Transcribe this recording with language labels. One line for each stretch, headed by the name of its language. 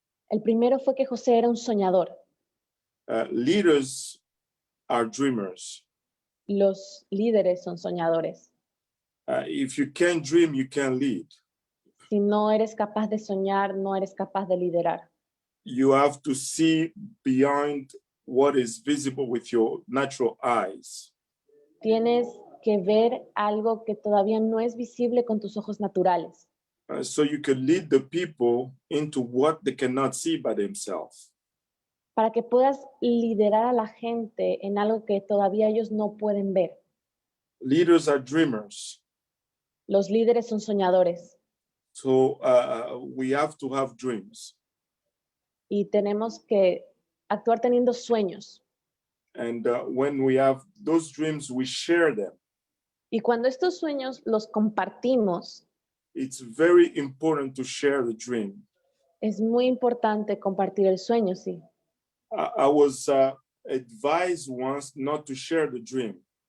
Spanish: el primero fue que José era un soñador.
English: Leaders are dreamers.
Spanish: Los líderes son soñadores.
English: If you can't dream, you can't lead.
Spanish: Si no eres capaz de soñar, no eres capaz de liderar.
English: You have to see beyond what is visible with your natural eyes.
Spanish: Tienes que ver algo que todavía no es visible con tus ojos naturales,
English: So you can lead the people into what they cannot see by themselves.
Spanish: para que puedas liderar a la gente en algo que todavía ellos no pueden ver.
English: Leaders are dreamers.
Spanish: Los líderes son soñadores
English: So we have to have dreams.
Spanish: y tenemos que actuar teniendo sueños.
English: And when we have those dreams, we share them.
Spanish: Y cuando estos sueños los compartimos,
English: It's very important to share the dream.
Spanish: es muy importante compartir el sueño, sí.
English: I was advised once not to share the dream.